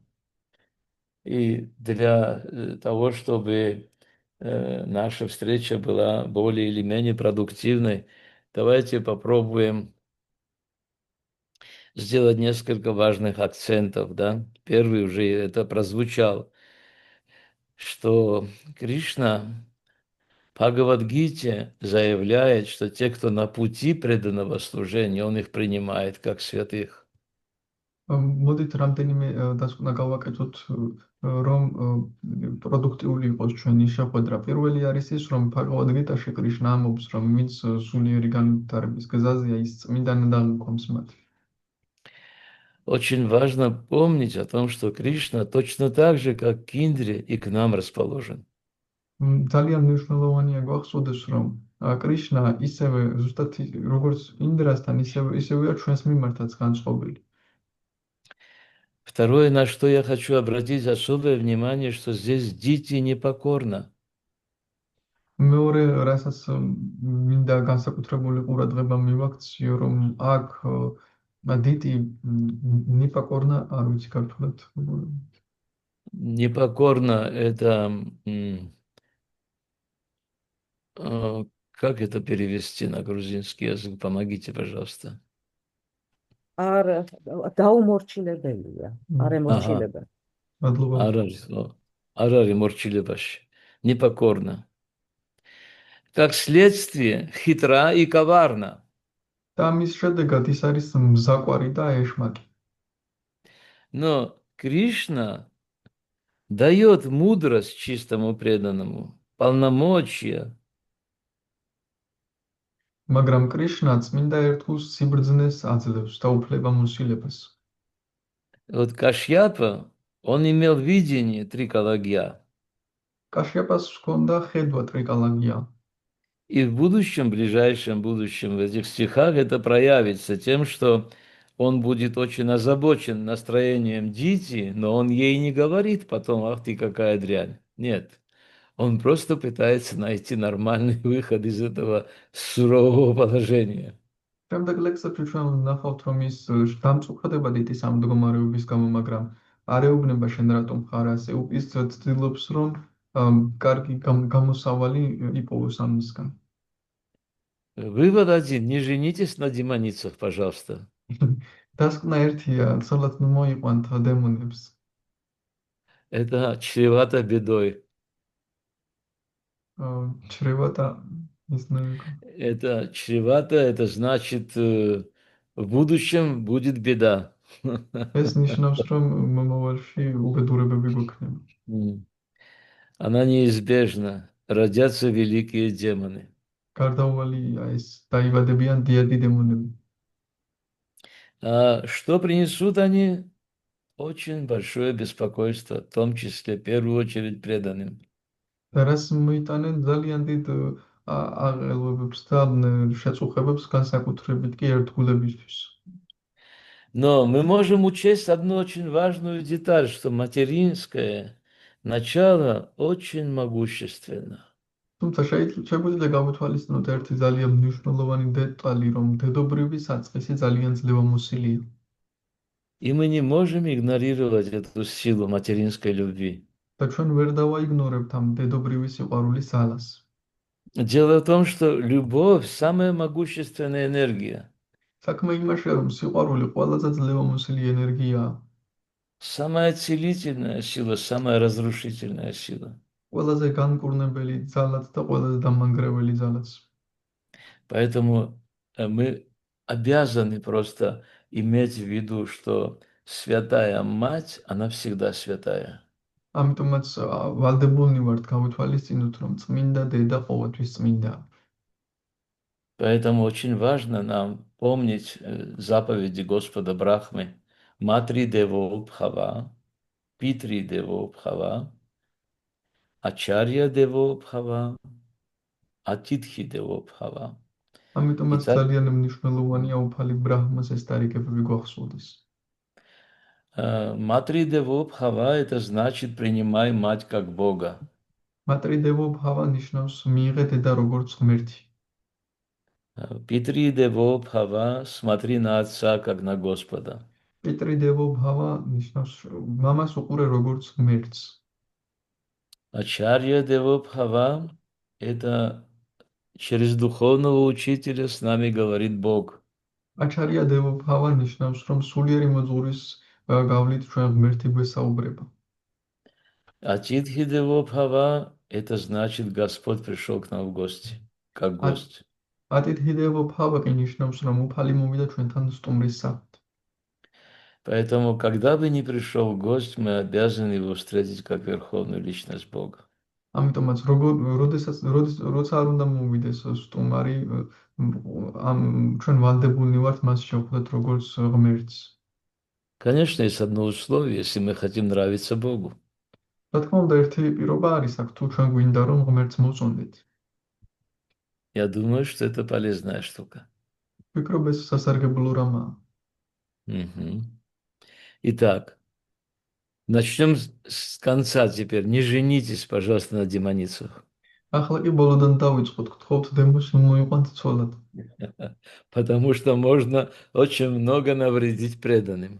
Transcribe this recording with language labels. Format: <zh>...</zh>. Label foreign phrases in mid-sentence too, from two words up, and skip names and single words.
<ru>И для того, чтобы наша встреча была более или менее продуктивной, давайте попробуем сделать несколько важных акцентов. Да? Первый уже это прозвучал, что Кришна Бхагавад-гите заявляет, что те, кто на пути преданного служения, он их принимает как святых.</ru> <ka>მოდით რამდენიმე დასკვნა გავაკეთოთ, რომ პროდუქტიული იყოს ჩვენი შეხვედრა. პირველი არის ის, რომ ბჰაგავად გიტაში კრიშნა ამბობს, რომ ვინც სულიერი განვითარების გზაზეა, ის წმინდანი დაღმქვამს მათ.</ka> <ru>Очень важно помнить о том, что Кришна точно так же, как к Индре, и к нам расположен.</ru> <ka>ძალიან მნიშვნელოვანია გვახსოვდეს, რომ კრიშნა ისევე ზუსტად როგორც ინდრასთან, ისევეა ჩვენს მიმართაც განწყობილი.</ka> <ru>Второе, на что я хочу обратить особое внимание, что здесь Дити непокорна.</ru> <ka>მეორე, რასაც მინდა განსაკუთრებული ყურადღება მივაქციო, რომ აქ დიტი ნიპაკორნა, არ ვიცი ქართულად.</ka> <ru>Непокорна– это, как это перевести на грузинский язык? Помогите, пожалуйста.</ru> <ka>არ დაუმორჩილებელია, არ</ka> <ru>Ага,</ru> <ka>ემორჩილება. მადლობა. არ ემორჩილება. Непокорна.</ka> <ru>Как следствие, хитра и коварна.</ru> <ka>და მის შედეგად ის არის მზაყვარი და ეშმაკი.</ka> <ru>Но Кришна дает мудрость чистому преданному, полномочия.</ru> <ka>მაგრამ კრიშნა წმინდა ერთგულს სიბრძნეს აძლევს და უფლებამოსილებას.</ka> <ru>Вот Кашьяпа, он имел видение трикалагья.</ru> <ka>კაშიაპას ჰქონდა ხედვა ტრიკალაგია.</ka> <ru>И в будущем, ближайшем будущем, в этих стихах это проявится тем, что он будет очень озабочен настроением Дити, но он ей не говорит потом, ах ты какая дрянь. Нет, он просто пытается найти нормальный выход из этого сурового положения.</ru> <ka>შემდეგ ლექსებში ჩვენ ვნახავთ, რომ ის დამწუხრდება დიტის ამ მდგომარეობის გამო, მაგრამ არ ეუბნება შენ რატომ ხარ ასე. ის ცდილობს, რომ კარგი გამოსავალი იპოვოს ამისგან.</ka> <ru>Вывод один. Не женитесь на демоницах, пожалуйста.</ru> <ka>დასკვნა ერთია, ცოლად ნუ მოიყვანთ დემონებს.</ka> <ru>Это чревато бедой. ჩრევათა ის ნეიკო. Это чревато, это значит, в будущем будет беда.</ru> <ka>ეს ნიშნავს, რომ მომავალში უბედურებები გვექნება.</ka> <ru>Она неизбежна. Родятся великие демоны.</ru> <ka>გარდაუვალია ეს, დაიბადებიან დიადი დემონები.</ka> <ru>А что принесут они? Очень большое беспокойство, в том числе, в первую очередь, преданным.</ru> <ka>და რას მოიტანენ ძალიან დიდ აღელვებებს და შეწუხებებს, განსაკუთრებით კი ერთგულებისთვის.</ka> <ru>Но мы можем учесть одну очень важную деталь, что материнское начало очень могущественно.</ru> <ka>თუმცა შეგვიძლია გავუთვალისწინოთ ერთი ძალიან მნიშვნელოვანი დეტალი, რომ დედობრივი საწყისი ძალიან ძლევამოსილია.</ka> <ru>И мы не можем игнорировать эту силу материнской любви.</ru> <ka>და ჩვენ ვერ დავაიგნორებთ ამ დედობრივი სიყვარულის ძალას.</ka> <ru>Дело в том, что любовь– самая могущественная энергия,</ru> <ka>საქმე იმაშია, რომ სიყვარული ყველაზე ძლევამოსილი ენერგიაა,</ka> <ru>самая целительная сила, самая разрушительная сила.</ru> <ka>ყველაზე განკურნებელი ძალაც და ყველაზე დამანგრეველი ძალაც.</ka> <ru>Поэтому мы обязаны просто иметь в виду, что святая мать, она всегда святая.</ru> <ka>ამიტომაც ვალდებულნი ვართ გავითვალისწინოთ, რომ წმინდა დედა ყოველთვის წმინდაა.</ka> <ru>Поэтому очень важно нам помнить заповеди Господа Брахмы.</ru> <sa>मातृ देवो भव, पितृ देवो भव, आचार्य देवो भव, अतिथि देवो भव.</sa> <ka>ამიტომაც</ka> <ru>Итак,</ru> <ka>ძალიან მნიშვნელოვანია უფალი ბრაჰმას ეს ტარიკები გვახსოვდეს.</ka> <sa>मातृ देवो भव–</sa> <ru>это значит принимай мать как Бога.</ru> <sa>मातृ देवो भव</sa> <ka>ნიშნავს მიიღე დედა როგორც ღმერთი.</ka> <sa>पितृ देवो भव–</sa> <ru>смотри на отца как на Господа.</ru> <sa>पितृ देवो भव</sa> <ka>ნიშნავს მამას უყურე როგორც ღმერთს.</ka> <sa>आचार्य देवो भव–</sa> <ru>это через духовного учителя с нами говорит Бог.</ru> <sa>आचार्य देवो भव</sa> <ka>ნიშნავს, რომ სულიერი მოძღვრის გავლით ჩვენ ღმერთი გვესაუბრება.</ka> <sa>अतिथि देवो भव–</sa> <ru>это значит, Господь пришел к нам в гости, как гость.</ru> <sa>अतिथि देवो भव</sa> <ka>კი ნიშნავს, რომ უფალი მოვიდა ჩვენთან სტუმრის სახით.</ka> <ru>Поэтому, когда бы ни пришел гость, мы обязаны его встретить как верховную личность Бога.</ru> <ka>ამიტომაც როცა არ უნდა მოვიდეს სტუმარი, ჩვენ ვალდებულნი ვართ მას შევხვდეთ როგორც ღმერთს.</ka> <ru>Конечно, есть одно условие, если мы хотим нравиться Богу.</ru> <ka>რა თქმა უნდა, ერთი პირობა არის აქ, თუ ჩვენ გვინდა რომ ღმერთს მოწონდეთ.</ka> <ru>Я думаю, что это полезная штука.</ru> <ka>ვფიქრობ, ეს სასარგებლო რამაა. Мгм.</ka> <ru>Итак, начнем с конца теперь. Не женитесь, пожалуйста, на демоницах.</ru> <ka>ახლა კი ბოლოდან დავიწყოთ, გთხოვთ დემოს მოიყვანთ ცოლად.</ka> <ru>Потому что можно очень много навредить преданным.</ru>